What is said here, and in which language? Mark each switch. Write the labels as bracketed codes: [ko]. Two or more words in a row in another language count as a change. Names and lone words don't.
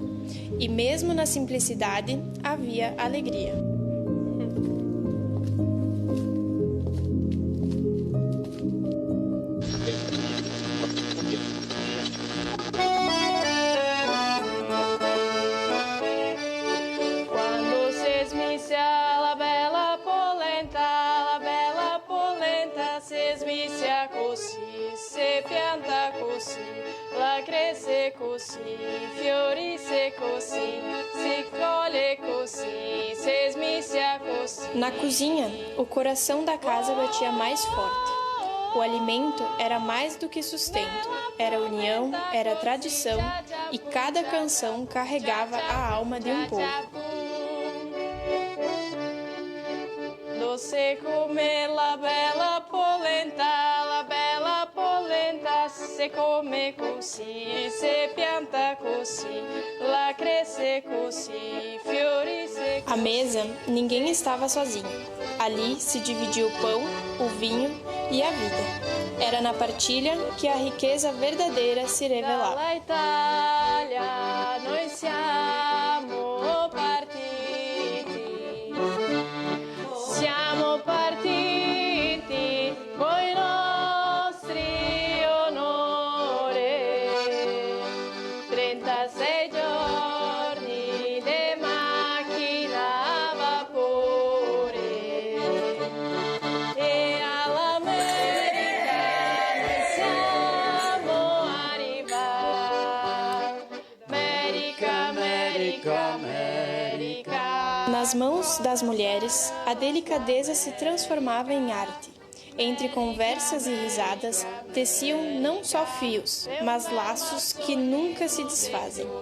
[pt] E mesmo na simplicidade, havia alegria. [vec] Quando se smissia la bella polenta, se smissia così, se pianta così, la cresce così, fiorisce così, si colhe così, se smissia così. [pt] Na cozinha, o coração da casa batia mais forte. O alimento era mais do que sustento, era união, era tradição, e cada canção carregava a alma de um povo. [vec] Doce come la bella polenta, se come così, se pianta così, la cresce così, fiorisce così. [pt] À mesa, ninguém estava sozinho. Ali se dividia o pão, o vinho e a vida. Era na partilha que a riqueza verdadeira se revelava. [it] Dalla Italia noi siamo partiti. Siamo partiti coi nostri onori. 36 giorni de macchina a vapore. E all'America noi siamo arrivati. América, América, América. [pt] Nas mãos das mulheres, a delicadeza se transformava em arte. Entre conversas e risadas, teciam não só fios, mas laços que nunca se desfazem.